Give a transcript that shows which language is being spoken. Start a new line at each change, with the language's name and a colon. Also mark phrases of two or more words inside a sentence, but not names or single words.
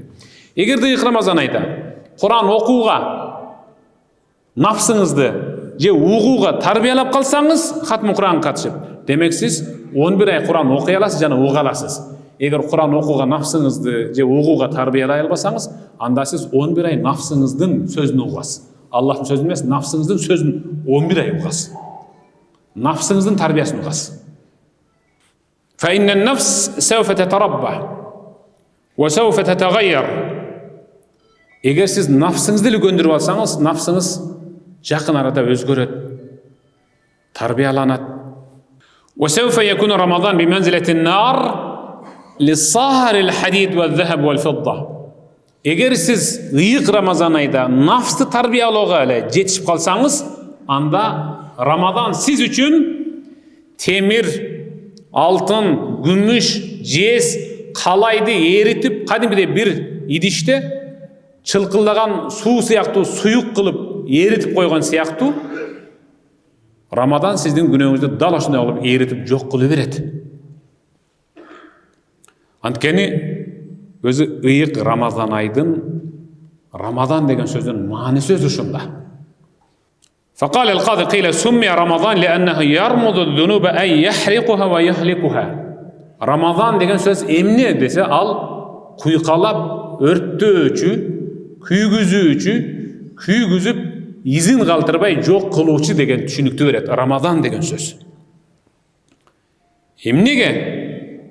Kyrgyz: Эгерде ыйык Рамазан айда Кур'ан окууга нафсыңызды же угууга тарбиялап калсаңыз, хатмы Кур'ан катышып, демек сиз 11 ай Кур'ан окуй аласыз жана уга аласыз. Эгер Кур'ан окууга нафсыңызды же угууга тарбиялай албасаңыз, анда сиз 11 ай нафсыңыздын сөзүн угасыз. Аллахтын сөзүн эмес, нафсыңыздын сөзүн 11 ай угасыз. Нафсыңыздын тарбиясын угасыз.
Arabic: فإن النفس سوف تتربى وسوف تتغير.
Kyrgyz: Эгер сиз нафсыңызды эле көндүрүп алсаңыз, нафсыңыз жакын арада өзгөрөт, тарбияланат.
Arabic: وسوف يكون رمضان بمنزلة النار للصهر الحديد والذهب والفضة.
Kyrgyz: Эгер сиз ыйык Рамазан айда нафсты тарбиялоого эле жетишип калсаңыз, анда Рамазан сиз үчүн темир, алтын, күмүш, жез, калайды эритип, кадимгидей бир идиште чылкылдаган суу сыяктуу суюк кылып эритип койгон сыяктуу, Рамазан сиздин күнөөңүздү дал ошондой кылып эритип жок кылып берет. Анткени өзү ыйык Рамазан айдын Рамазан деген сөздүн мааниси өзү ушунда.
Arabic: فقال القاضي قيل سمي رمضان لأنه يرمض الذنوب أي يحرقها ويهلكها.
Kyrgyz: Рамазан деген сөз эмне десе, ал куйкалап, өрттөөчү, күйгүзүүчү, күйгүзүп, изин калтырбай жок кылуучу деген түшүнүктү берет. Рамазан деген сөз. Эмнеге?